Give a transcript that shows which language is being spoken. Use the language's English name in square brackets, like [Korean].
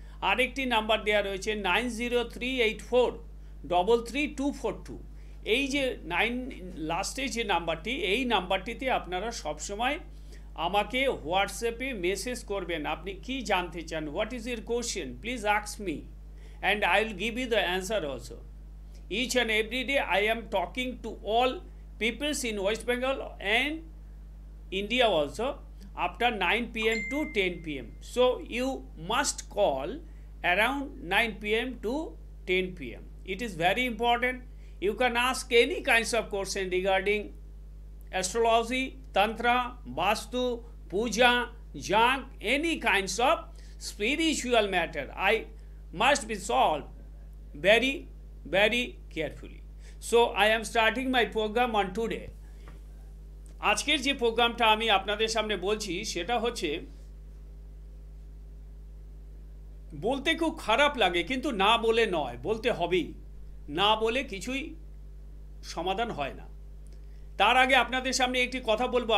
[Bangla] আরেকটি নাম্বার দেওয়া রয়েছে 9038433242। এই যে লাস্টে যে নাম্বারটি, এই নাম্বারটিতে আপনারা সবসময় আমাকে হোয়াটসঅ্যাপে মেসেজ করবেন। আপনি কি জানতে চান, [English] What is your question, please ask me and I will give you the answer also. Each and every day I am talking to all peoples in West Bengal and India also after 9 PM to 10 PM. So you must call around 9 PM to 10 PM. It is very important. You can ask any kinds of question regarding astrology, tantra, vastu, puja, junk, any kinds of spiritual matter. I must be solved very carefully. So I am starting my program on today. [Bangla] আজকের যে প্রোগ্রামটা আমি আপনাদের সামনে বলছি সেটা হচ্ছে, বলতে খুব খারাপ লাগে কিন্তু না বলে নয়, বলতে হবেই। না বলে কিছুই সমাধান হয় না। তার আগে আপনাদের সামনে একটি কথা বলবো।